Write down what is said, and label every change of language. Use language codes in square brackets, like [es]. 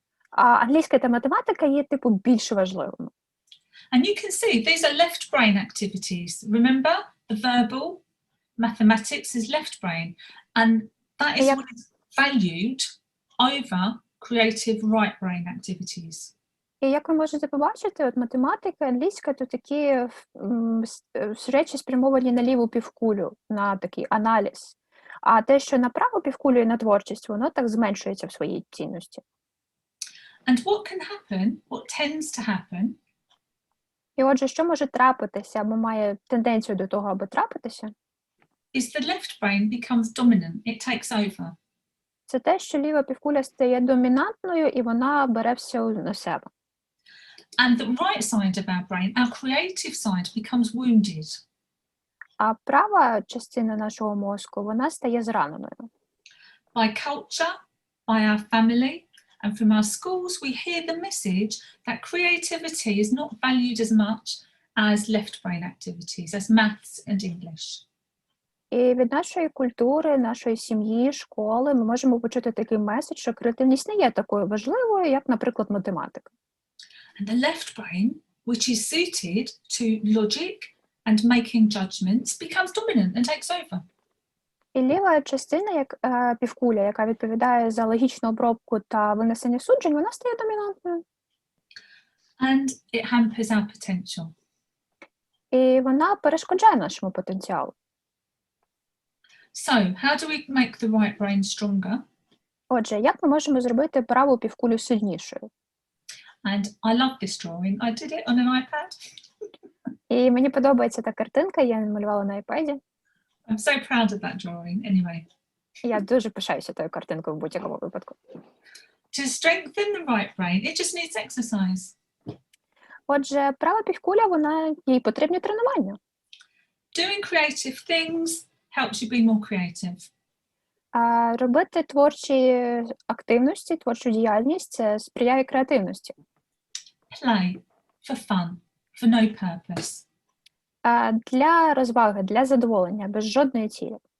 [uk] англійська та математика є, типу, більш важливими. [en] And you can see these are left brain activities. Remember, the verbal mathematics is left brain, and that is what is valued over creative right brain activities. [uk] І як ви можете побачити, от математика, англійська, то такі речі спрямовані на ліву півкулю, на такий аналіз. А те, що на праву півкулю і на творчість, воно так зменшується в своїй цінності. [en] And what can happen, what tends to happen, [uk] і отже, що може трапитися, або має тенденцію до того, аби трапитися, [en] is the left brain becomes dominant, it takes over. [uk] Це те, що ліва півкуля стає домінантною, і вона бере все на себе. [en] And the right side of our brain, our creative side, becomes wounded. [uk] А права частина нашого мозку, вона стає зраненою. [en] By culture, by our family, and from our schools, we hear the message that creativity is not valued as much as left brain activities, as maths and English. [uk] І від нашої культури, нашої сім'ї, школи ми можемо почути такий меседж, що креативність не є такою важливою, як, наприклад, математика. [en] And the left brain, which is suited to logic and making judgments, becomes dominant and takes over. [uk] І ліва частина, як півкуля, яка відповідає за логічну обробку та винесення суджень, вона стає домінантною. [en] And it hampers our potential. [uk] І вона перешкоджає нашому потенціалу. [en] So, how do we make the right brain stronger? [uk] Отже, як ми можемо зробити праву півкулю сильнішою? [en] And I love this drawing. I did it on an iPad. [uk] І мені подобається та картинка, я малювала на iPad. [en] I'm so proud of that drawing. Anyway, [uk] Я дуже пишаюся тою картинкою в будь-якому випадку. [en] to strengthen the right brain, it just needs exercise. [uk] Отже, права півкуля, їй потрібні тренування. [en] Doing creative things helps you be more creative. [uk] А робити творчі активності, творчу діяльність – це сприяє креативності. [en] Play for fun, for no purpose. [uk] Для розваги, для задоволення, без жодної цілі.